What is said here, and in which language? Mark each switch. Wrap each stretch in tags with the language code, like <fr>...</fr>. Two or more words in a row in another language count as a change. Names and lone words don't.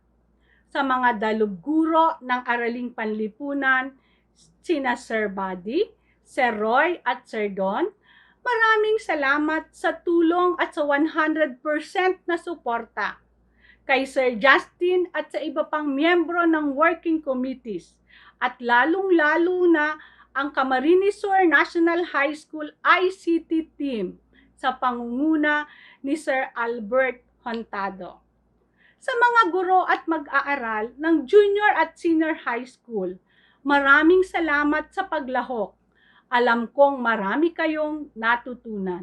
<tl>Sa mga dalubguro ng Araling Panlipunan, sina Sir Buddy, Sir Roy at Sir Don, maraming salamat sa tulong at sa 100% na suporta. kay Sir Justin at sa iba pang miyembro ng</tl> <en>working committees,</en> <tl>at lalong-lalo na ang Camarines Sur National High School ICT team sa pangunguna ni Sir Albert Hontado. Sa mga guro at mag-aaral ng junior at</tl> <en>senior high school,</en> <tl>maraming salamat sa paglahok. Alam kong marami kayong natutunan.</tl>